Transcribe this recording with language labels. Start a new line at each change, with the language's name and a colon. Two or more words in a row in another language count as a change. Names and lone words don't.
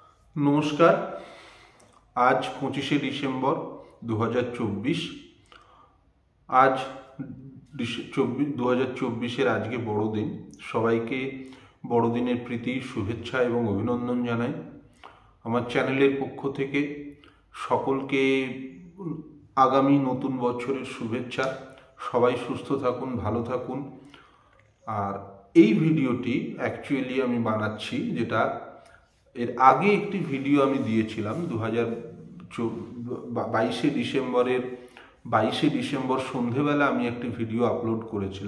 Bangla: নমস্কার। আজ 25 ডিসেম্বর 2024। আজ 2024 আজ কে বড়দিন সবাইকে বড়দিনের প্রীতি শুভেচ্ছা এবং অভিনন্দন জানাই। আমার চ্যানেলের পক্ষ থেকে সকলকে আগামী নতুন বছরের শুভেচ্ছা। সবাই সুস্থ থাকুন, ভালো থাকুন। और এই ভিডিওটি অ্যাকচুয়ালি আমি বানাচ্ছি, যেটা এর আগে একটি ভিডিও আমি দিয়েছিলাম 22 ডিসেম্বর সন্ধেবেলা আমি একটি ভিডিও আপলোড করেছিলাম।